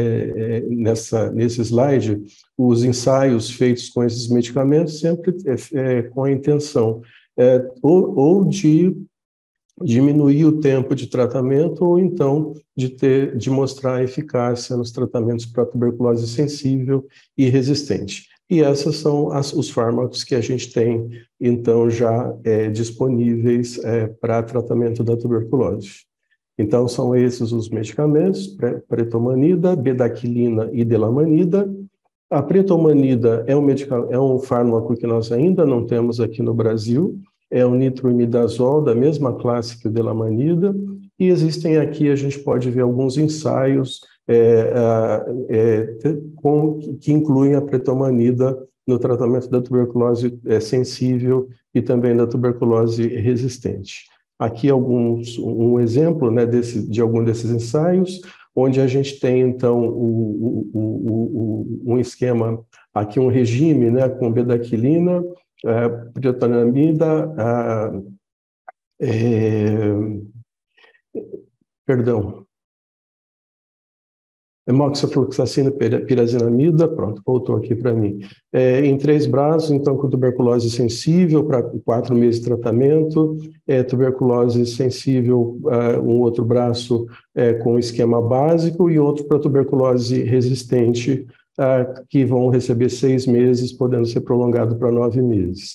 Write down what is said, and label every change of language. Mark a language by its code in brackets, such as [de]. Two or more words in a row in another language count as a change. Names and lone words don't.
[pt] nesse slide, os ensaios feitos com esses medicamentos, sempre com a intenção ou de diminuir o tempo de tratamento, ou então de mostrar eficácia nos tratamentos para tuberculose sensível e resistente. E esses são os fármacos que a gente tem, então, já disponíveis para tratamento da tuberculose. Então, são esses os medicamentos: pretomanida, bedaquilina e delamanida. A pretomanida é um fármaco que nós ainda não temos aqui no Brasil, é o nitroimidazol, da mesma classe que o delamanida, e existem aqui, a gente pode ver alguns ensaios que incluem a pretomanida no tratamento da tuberculose sensível e também da tuberculose resistente. Aqui um exemplo, né, de algum desses ensaios, onde a gente tem, então, um esquema, aqui um regime, né, com bedaquilina, pretomanida, moxifloxacina, pirazinamida, pronto, voltou aqui para mim. Em 3 braços, então, com tuberculose sensível, para 4 meses de tratamento, tuberculose sensível, um outro braço com esquema básico, e outro para tuberculose resistente, que vão receber 6 meses, podendo ser prolongado para 9 meses.